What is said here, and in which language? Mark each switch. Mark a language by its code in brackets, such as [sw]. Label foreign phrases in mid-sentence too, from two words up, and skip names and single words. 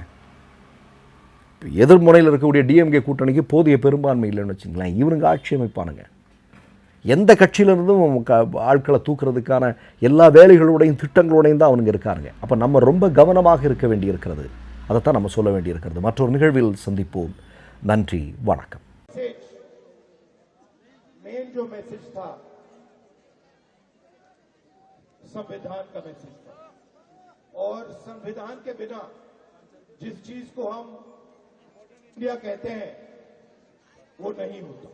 [ta] எதிர்முனையில் இருக்கக்கூடிய டிஎம்கே கூட்டணிக்கு போதிய பெரும்பான்மை இல்லைன்னு வச்சுங்களேன். இவனுங்க ஆட்சி அமைப்பானுங்க. எந்த கட்சியிலிருந்தும் ஆட்களை தூக்குறதுக்கான எல்லா வேலைகளோடையும் திட்டங்களோடையும் தான் அவனுங்க இருக்காருங்க. அப்போ நம்ம ரொம்ப கவனமாக இருக்க வேண்டியிருக்கிறது. அதைத்தான் நம்ம சொல்ல வேண்டியிருக்கிறது. மற்றொரு நிகழ்வில் சந்திப்போம். நன்றி, வணக்கம். [hi] संविधान का मैसेज था और संविधान के बिना जिस चीज को हम इंडिया कहते हैं वो नहीं होता।